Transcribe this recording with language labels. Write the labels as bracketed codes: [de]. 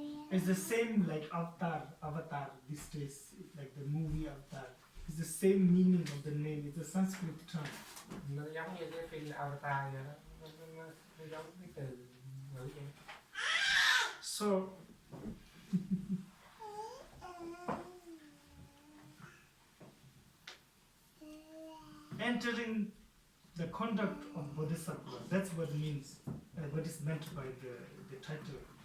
[en] It's the same like Avatar these days, like the movie Avatar. It's the same meaning of the name. It's a Sanskrit term. [vi] Nó giống như cái phim Avatar vậy đó. Nó giống cái từ ngữ vậy. [en] So entering the conduct of bodhisattva, that's what it means, what is meant by the title.